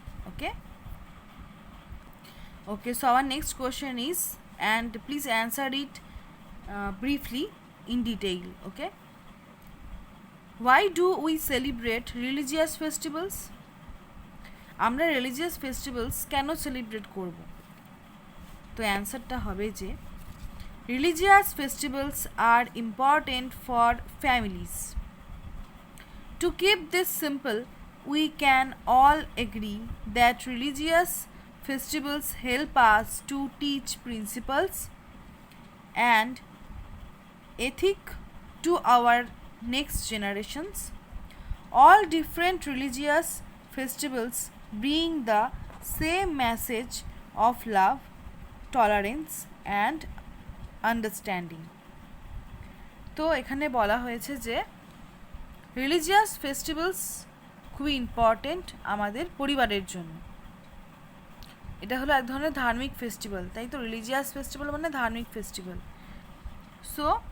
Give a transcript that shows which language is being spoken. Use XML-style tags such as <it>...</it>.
<en>Okay, okay, so our next question is, and please answer it briefly in detail. Okay, why do we celebrate religious festivals?</en> <bn>আমরা religious festivals কেন celebrate করব? তো অ্যান্সারটা হবে যে</bn> <en>religious festivals are important for families. To keep this simple, we can all agree that religious festivals help us to teach principles and ethics to our next generations. All different religious festivals bring the same message of love, tolerance and understanding.</en> <bn>তো এখানে বলা হয়েছে যে religious festivals খুবই important আমাদের পরিবারের জন্য। এটা হলো এক ধরনের ধার্মিক ফেস্টিভ্যাল, তাই তো রিলিজিয়াস ফেস্টিভ্যাল মানে ধার্মিক ফেস্টিভ্যাল। সো</bn>